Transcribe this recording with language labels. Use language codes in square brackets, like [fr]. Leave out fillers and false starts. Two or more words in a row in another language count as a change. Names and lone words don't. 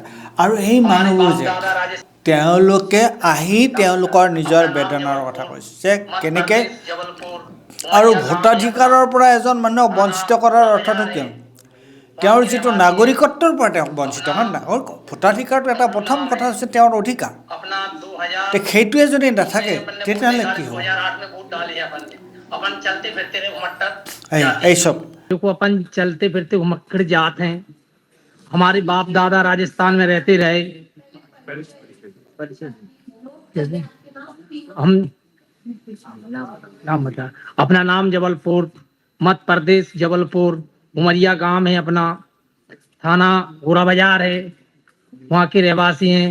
[as] আৰু এই মানুহবোৰ যে তেওঁলোকে আহি তেওঁলোকৰ নিজৰ বেদনাৰ কথা কৈছে যে কেনেকৈ, আৰু ভোটাধিকাৰৰ পৰা এজন মানুহক বঞ্চিত কৰাৰ অৰ্থটো কিয়? তেওঁৰ যিটো নাগৰিকত্বৰ পৰা তেওঁক বঞ্চিত কাৰণ ভোটাধিকাৰটো এটা প্ৰথম কথা হৈছে তেওঁৰ অধিকাৰ। সেইটোৱে যদি নাথাকে তেতিয়াহ'লে কি হ'ব? এই চব [hi] को अपन चलते फिरते घुमक्कड़ जात हैं। हमारे बाप दादा राजस्थान में रहते रहे। हम नाम बता, अपना नाम जबलपुर, मध्य प्रदेश जबलपुर, उमरिया गांव है अपना, थाना गोरा बाजार है, वहाँ के रहवासी हैं।